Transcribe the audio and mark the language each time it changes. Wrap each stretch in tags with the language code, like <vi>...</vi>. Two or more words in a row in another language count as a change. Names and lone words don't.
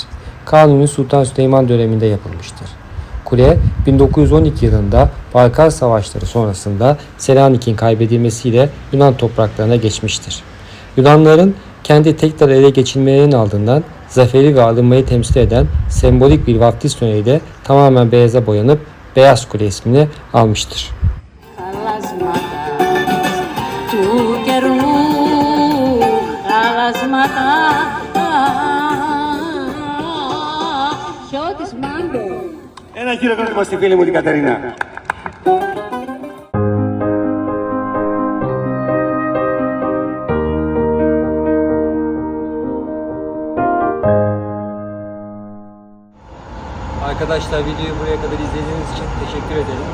<tr>Kanuni Sultan Süleyman döneminde yapılmıştır. Kule 1912 yılında Balkan Savaşları sonrasında Selanik'in kaybedilmesiyle Yunan topraklarına geçmiştir. Yunanların kendi tekrar ele geçirmelerinin ardından zaferi ve alınmayı temsil eden sembolik bir vaftiz töreniyle tamamen beyaza boyanıp Beyaz Kule ismini almıştır.</tr> <el>Ένα χειροκρότημα στη φίλη μου την Κατερίνα.</el> <tr>Arkadaşlar videoyu buraya kadar izlediğiniz için teşekkür ederim.</tr>